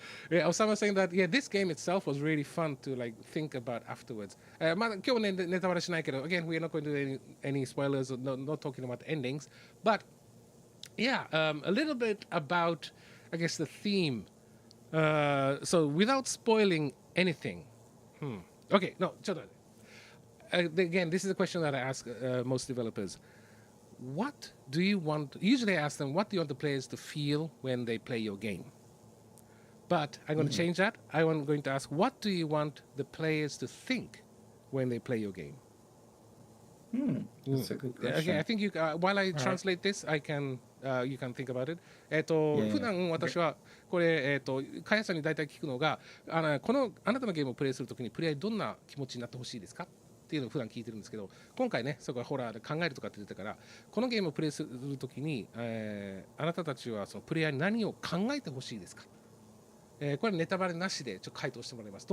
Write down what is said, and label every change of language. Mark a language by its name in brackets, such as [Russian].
[English] Yeah, Osama saying that, yeah, this game itself was really fun to like think about afterwards. [Japanese] まだ今日はねネタバレしないけど [English] again, we are not going to do any spoilers or not talking about endings, but Yeah, a little bit about, I guess, the theme. So without spoiling anything. Okay, no, [Japanese] ちょっと待って。 [English] Again, this is a question that I ask most developers. What do you want? Usually I ask them, what do you want the players to feel when they play your game? But I'm going to change that. I'm going to ask, what do you want the players to think when they play your game? That's a good question. Okay, I think you, while I translate this, I can, you can think about it. [Japanese] 普段私はこれ、開発者に大体聞くのが、あなたのゲームをプレイするときにプレイどんな気持ちになってほしいですかっていうのを普段聞いてるんですけど、今回ね、そこはホラーで考えるとかって言ってたから、このゲームをプレイするときに、あなたたちはそのプレイヤーに何を考えてほしいですか、これネタバレなしでちょっと回答してもらいます。